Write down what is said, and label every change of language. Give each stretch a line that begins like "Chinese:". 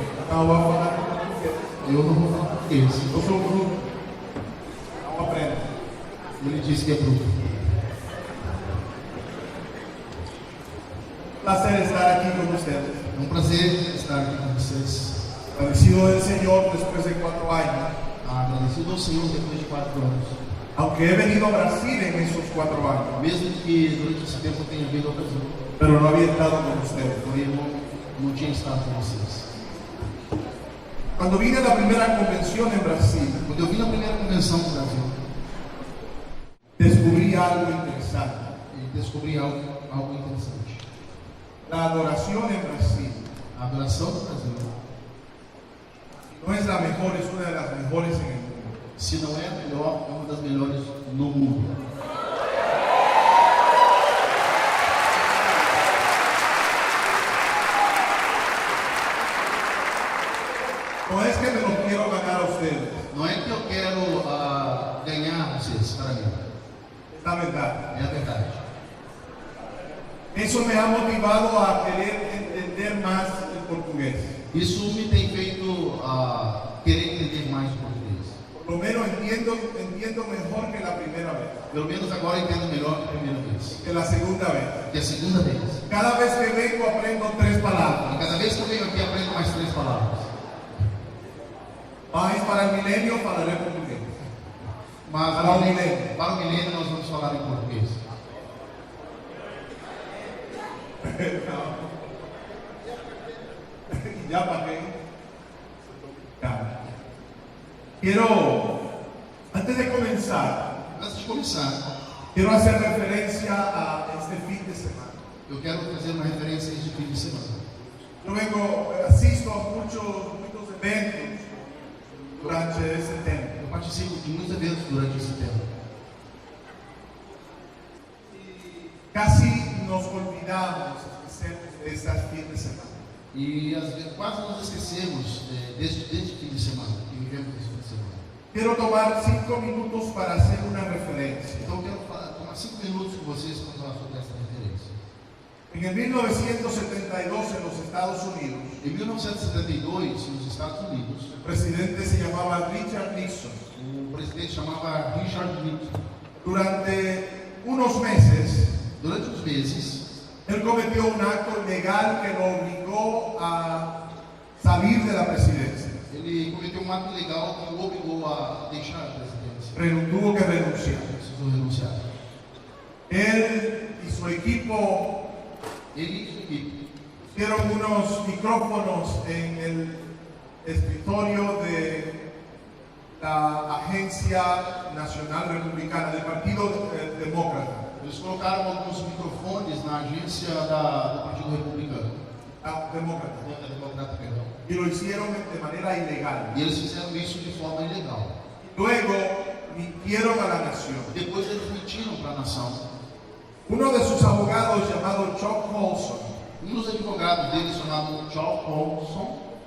Portuguese: Não vou falar português. Eu não vou falar português. Eu sou bruto. Não aprendo. Ele disse que é bruto. Prazer estar aqui com vocês. É um prazer estar aqui com vocês.
Spanish: Agradecido
Portuguese: ao Senhor
Spanish: después de 4 años.
Portuguese: Agradecido ao Senhor depois de 4 anos.
Spanish: Aunque he venido a Brasil en esos 4 años,
Portuguese: Mesmo que durante esse tempo eu tenha vindo ao Brasil,
Spanish: pero no había estado con ustedes.
Portuguese: porém eu não tinha estado com vocês.
Spanish: Cuando vine a la primera convención en Brasil,
Portuguese: Quando eu vim na primeira convenção do Brasil,
Spanish: descubrí algo interesante.
Portuguese: e descobri algo interessante.
Spanish: La adoración en Brasil
Portuguese: A adoração do Brasil,
Spanish: no es la mejor, es una de las mejores en el mundo.
Portuguese: se não é a melhor, é uma das melhores no mundo.
Spanish: No es que me lo quiero ganar a ustedes,
Portuguese: Não é que eu quero ganhar vocês para mim,
Spanish: es la verdad.
Portuguese: é a verdade.
Spanish: Eso me ha motivado a querer entender más el portugués.
Portuguese: Isso me tem feito querer entender mais o português.
Spanish: Por lo menos entiendo mejor que la primera vez,
Portuguese: Pelo menos agora eu entendo melhor que a primeira vez.
Spanish: que la segunda vez.
Portuguese: Que a segunda vez.
Spanish: Cada vez que vengo aprendo 3
Portuguese: E
Spanish: palabras.
Portuguese: cada vez que eu venho aqui aprendo mais 3 palavras.
Spanish: Mas para el milenio falaré portugués.
Portuguese: Mas Para o milênio. para o milênio nós vamos falar em português.
Spanish: Ya pagué. Ya. Quiero, antes de comenzar,
Portuguese: Antes de começar,
Spanish: quiero hacer referencia a este fin de semana.
Portuguese: eu quero fazer uma referência a esse fim de semana.
Spanish: Yo asisto a muchos eventos durante ese tiempo.
Portuguese: Eu participo de muitos eventos durante esse tempo.
Spanish: Casi nos olvidamos de estas fin de semana.
Portuguese: E às vezes quase nos esquecemos deste fim de semana, que vivemos esse fim de semana.
Spanish: Quiero tomar 5 minutos para hacer una referencia.
Portuguese: Então eu quero tomar 5 minutos com vocês para falar sobre essa referência.
Spanish: En el 1972 en los Estados Unidos,
Portuguese: Em 1972, nos Estados Unidos,
Spanish: el presidente se llamaba Richard Nixon.
Portuguese: o presidente chamava Richard Nixon.
Spanish: Durante unos meses,
Portuguese: Durante uns meses,
Spanish: él cometió un acto ilegal que lo obligó a salir de la presidencia.
Portuguese: ele cometeu um ato ilegal que o obrigou a deixar a presidência.
Spanish: Tuvo que renunciar.
Portuguese: Precisou renunciar.
Spanish: Él y su equipo
Portuguese: Ele e sua equipe
Spanish: pusieron unos micrófonos en el escritorio de la Agencia Nacional Republicana, del Partido Demócrata.
Portuguese: eles colocaram alguns microfones na agência do Partido Republicano.
Spanish: Demócrata.
Portuguese: Da Democrata, perdão.
Spanish: Y lo hicieron de manera ilegal.
Portuguese: E eles fizeram isso de forma ilegal.
Spanish: Luego mintieron a la nación.
Portuguese: Depois eles mentiram para a nação.
Spanish: Uno de sus abogados, llamado Chuck Colson,
Portuguese: Um dos advogados dele, chamado Charles Colson,